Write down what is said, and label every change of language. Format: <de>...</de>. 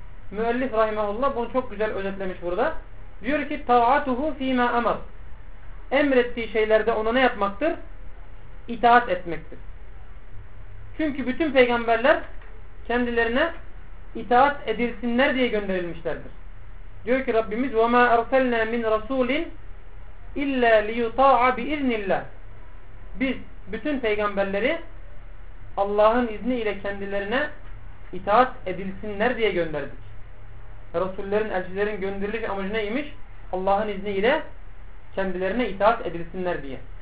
<tr>Müellif rahimahullah bunu çok güzel özetlemiş burada. Diyor ki</tr> <ar>ta'atuhu fîmâ emr.</ar> <tr>Emrettiği şeylerde ona ne yapmaktır? İtaat etmektir. Çünkü bütün peygamberler kendilerine itaat edilsinler diye gönderilmişlerdir. Diyor ki Rabbimiz</tr> <ar>وَمَا أَرْسَلْنَا مِنْ رَسُولٍ اِلَّا لِيُطَاعَ بِاِذْنِ اللّٰهِ.</ar> <tr>Biz bütün peygamberleri Allah'ın izniyle kendilerine itaat edilsinler diye gönderdik. Resullerin, elçilerin gönderiliş amacı neymiş? Allah'ın izniyle kendilerine itaat edilsinler diye.</tr>